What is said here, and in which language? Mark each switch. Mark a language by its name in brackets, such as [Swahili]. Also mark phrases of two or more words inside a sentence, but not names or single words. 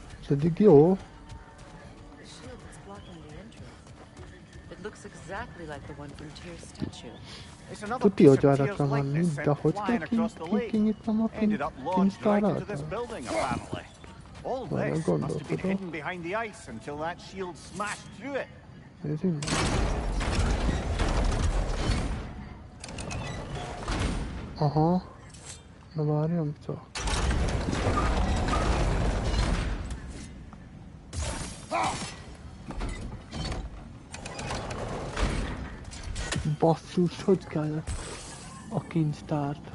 [Hungarian] eddig jó. [English] The shield that's blocking the entrance. It looks exactly like the one from Tyr's statue. It's another [Hungarian] Tuti, [English] piece [Hungarian] hogy [English] of [Hungarian] erre [English] Tyr's [Hungarian] kell menni, [English] likeness [Hungarian] de [English] sent [Hungarian] hogy kell [English] flying across the lake. [Hungarian] kinyitnom a [English] Ended up launched right into this [Hungarian] kincstár [English] building, apparently. All [Hungarian] Várjál, [English] this must have been [Hungarian] gondolkodok. [English] hidden behind the ice until that shield smashed through it. [Hungarian] Nézzünk meg. Aha. Na várjam csak. Basszus, hogy kellett a kincstárt?